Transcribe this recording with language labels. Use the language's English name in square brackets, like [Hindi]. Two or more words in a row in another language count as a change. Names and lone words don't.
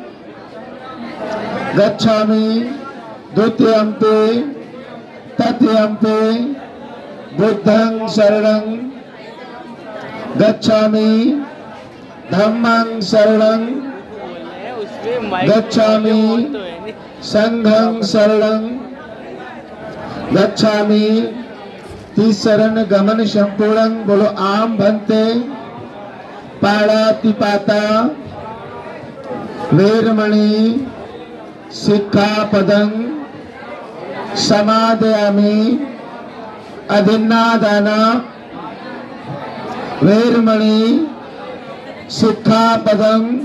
[Pali] गच्छामि द्वितीयम्पि तृतीयम्पि बुद्धं शरणं गच्छामि धम्मं शरणं गच्छामि संघं शरणं गच्छामि तीसरण गमन संपूर्णं। बोलो आम भन्ते पाणातिपाता वेरमणि सिक्खापदं समादयामि अधिन्नादाना वेरमणि सिक्खापदं